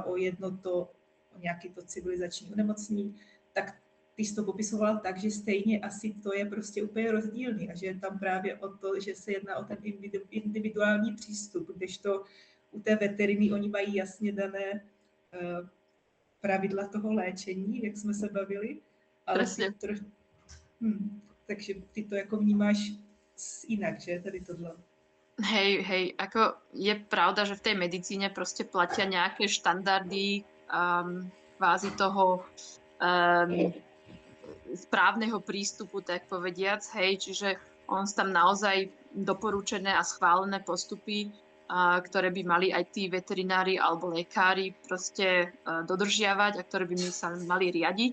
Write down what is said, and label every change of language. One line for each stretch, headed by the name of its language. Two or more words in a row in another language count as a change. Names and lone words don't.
Czech: o o nějaký to civilizační onemocnění, tak ty jsi to popisovala tak, že stejně asi to je prostě úplně rozdílný a že je tam právě o to, že se jedná o ten individuální přístup, kdežto u té veteriny oni mají jasně dané pravidla toho léčení, jak jsme se bavili, ale takže ty to jako vnímáš inak, že, tady tohle.
Slovak: Hej, ako je pravda, že v tej medicíne proste platia nejaké štandardy kvázi toho správneho prístupu, tak povediac, hej, čiže on tam naozaj doporučené a schválené postupy, ktoré by mali aj tí veterinári alebo lekári proste dodržiavať a ktoré by sa mali riadiť.